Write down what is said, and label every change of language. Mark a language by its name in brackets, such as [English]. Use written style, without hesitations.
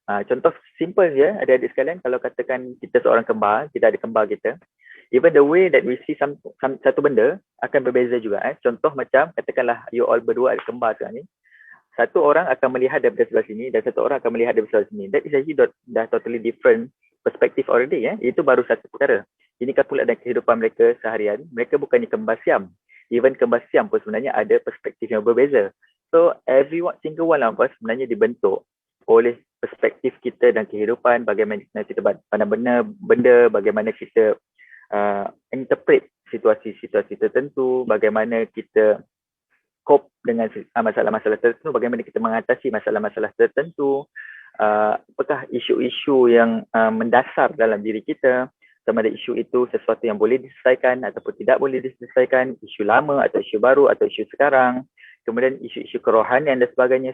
[Malay] Contoh simple je adik-adik sekalian, kalau katakan kita seorang kembar, kita ada kembar kita, [English] even the way that we see [Malay] satu benda akan berbeza juga. Contoh macam katakanlah [English] you all [Malay] berdua ada kembar sekarang ni. Satu orang akan melihat daripada sebelah sini dan satu orang akan melihat daripada sebelah sini. [English] That is actually [Malay] dah [English] totally different perspektif already. [Malay] Itu baru satu perkara. Inikah pula dalam kehidupan mereka seharian, mereka bukannya kembar siam. Even kembar siam pun sebenarnya ada perspektif yang berbeza. [English] So every single one of us [Malay] sebenarnya dibentuk oleh perspektif kita dan kehidupan, bagaimana kita pandang benda, bagaimana kita interpret situasi-situasi tertentu, bagaimana kita cope dengan masalah-masalah tertentu, bagaimana kita mengatasi masalah-masalah tertentu, apakah isu-isu yang mendasar dalam diri kita, sama ada isu itu sesuatu yang boleh diselesaikan ataupun tidak boleh diselesaikan, isu lama atau isu baru atau isu sekarang, kemudian isu-isu kerohanian dan sebagainya.